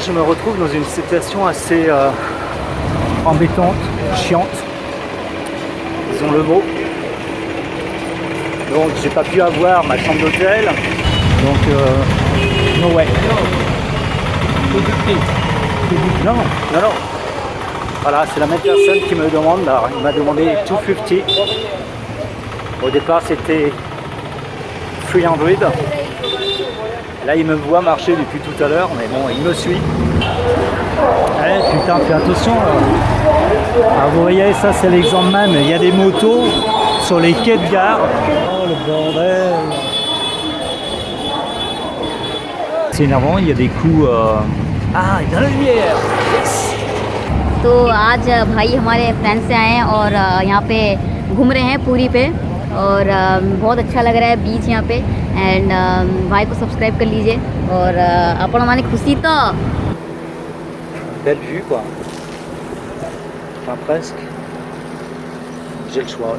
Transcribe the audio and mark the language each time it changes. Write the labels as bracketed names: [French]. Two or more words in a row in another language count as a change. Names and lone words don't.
[French] je me retrouve dans une situation assez embêtante, chiante, disons le mot. Donc j'ai pas pu avoir ma chambre d'hôtel, donc [English] no way. [French] Non, non, non. Voilà, c'est la même personne qui me demande, là, il m'a demandé 250. Au départ c'était 300. Là il me voit marcher depuis tout à l'heure, mais bon, il me suit. Putain, fais attention. Alors, vous voyez, ça c'est l'exemple même, il y a des motos sur les quais de gare. Oh le bordel. C'est énervant, il y a des coups... Ah, il y a la lumière. Yes. [Hindi] तो आज भाई हमारे फ्रेंड से आए हैं और यहाँ पे घूम रहे हैं पूरी पे और बहुत अच्छा लग रहा है बीच यहाँ पे एंड भाई को सब्सक्राइब कर लीजिए और अपन माने खुशी तो [French] Belle vue quoi. Enfin presque. J'ai le choix.